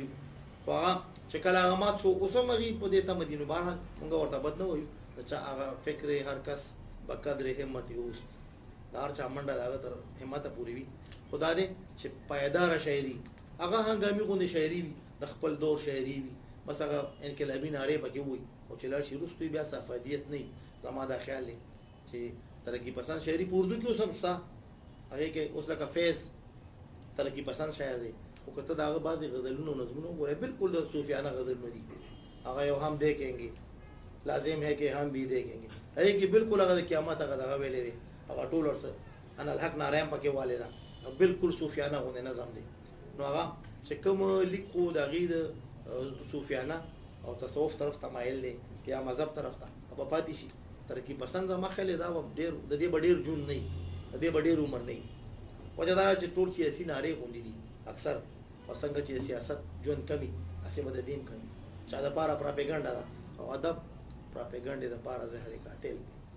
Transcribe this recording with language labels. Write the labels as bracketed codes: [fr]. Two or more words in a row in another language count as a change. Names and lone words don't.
[ps] خو هغه چې کله هغه مات شو اوس هم هغې په دې تمه دي نو بهرحال مونږ ورته بد نه وایو د چا هغه فکر [fa] هر کس به قدر همت اوست [ps] د هر چا منډه د هغه تر همته پورې وي خو دا دی چې پایداره شاعري هغه هنګامي غوندې شاعري وي د خپل دور شاعري وي بس هغه انقلابي نارې پکې وي او چې لاړ شي وروسته بیا صفادیت نه وي زما دا خیال دی چې ترقي پسند شاعري په اردو کې اوس هم شته هغې کې اوس لکه فیض ترقي پسند شاعر دی خو که ته د هغه بعضې غزلونه او نظمونه وګورې بالکل د صوفیانه غزلونه دي هغه یو هم [ur] دیکھیں لازم ہے کہ ہم بھی دیکھیں گے [ps] هغې کې بالکل هغه د قیامت هغه دغه ویلې دی هغه ټول ورسره [ar] انا الحق [ps] ناره هم پکې والې ده بالکل صوفیانه غوندې نظم دی نو هغه چې کوم لیک خو د هغې د صوفیانه او تصوف طرف ته مایل دی یا مذهب طرف ته به پاتې شي ترقي پسند زما خیال دا به ډېر د دې به ډېر ژوند نه وي د دې به ډېر عمر نه وي وجه دا چې ټول سیاسي نارې غوندې دي اکثر او څنګه چې سیاست ژوند کمي هسې به د دې هم کمي چا دپاره پراپېګنډه ده او ادب پراپېګنډې دپاره زهر قاتل دی